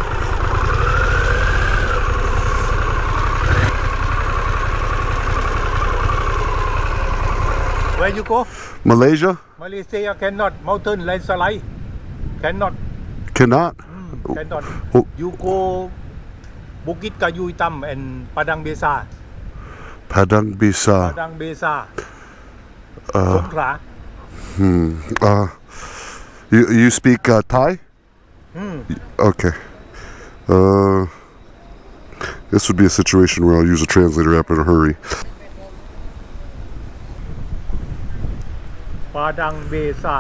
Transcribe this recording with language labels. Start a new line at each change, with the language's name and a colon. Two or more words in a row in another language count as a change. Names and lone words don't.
English: Where you go? Malaysia? Malaysia cannot. Mountain landslide. Cannot. Cannot? Cannot. Oh. You go Bukit Kayu Hitam and Padang Besa. Padang Bisa. Padang Besa. Songkhla. You speak Thai? Okay. This would be a situation where I'll use a translator app in a hurry. Padang Besa.